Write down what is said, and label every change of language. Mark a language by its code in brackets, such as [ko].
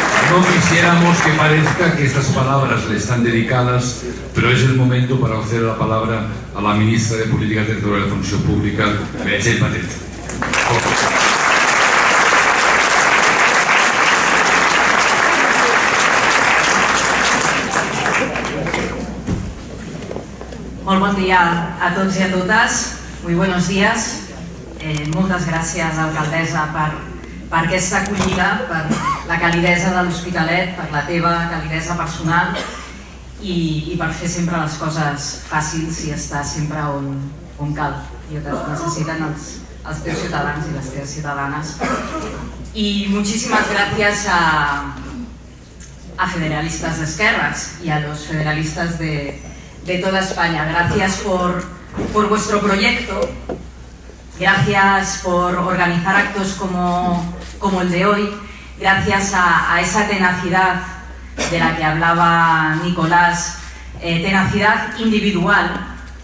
[es] No quisiéramos que parezca que estas palabras le están dedicadas, pero es el momento para hacer la palabra a la ministra de Política Territorial y Función Pública, Meritxell Batet. [ca] Molt bon dia a tots i a totes, [es] muy buenos días. [ca] Moltes gràcies, alcaldessa, per aquesta acollida, per la calidesa de l'Hospitalet, per la teva calidesa personal i per fer sempre les coses fàcils i estar sempre on cal i on necessiten els teus ciutadans i les teves ciutadanes. [es] Y muchísimas gracias a federalistas de esquerras y a los federalistas de toda España. Gracias por vuestro proyecto, gracias por organizar actos como el de hoy, gracias a esa tenacidad de la que hablaba Nicolás, tenacidad individual